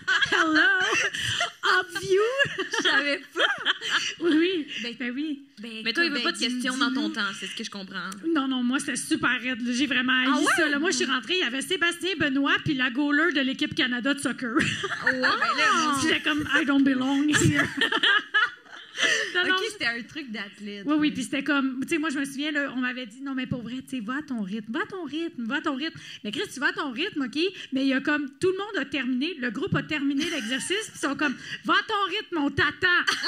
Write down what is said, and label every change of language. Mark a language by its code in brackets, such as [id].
[en] Hello! Up view! [fr] Je savais pas. Oui. Ben oui. Mais toi, il veut pas de questions dans ton temps, c'est ce que je comprends. Non, moi, c'était super raide. J'ai vraiment haï ça. Là. Moi, je suis rentrée, il y avait Sébastien Benoît puis la goaler de l'équipe Canada de soccer. J'étais comme, [en] I don't belong here. [fr] OK, c'était un truc d'athlète. Oui, puis c'était comme, tu sais, moi, je me souviens, là, on m'avait dit, non, mais pour vrai, tu sais, va à ton rythme. Mais Chris, tu vas à ton rythme, OK? Mais il y a comme, tout le monde a terminé, le groupe a terminé l'exercice, puis ils sont comme, va à ton rythme, on t'attend.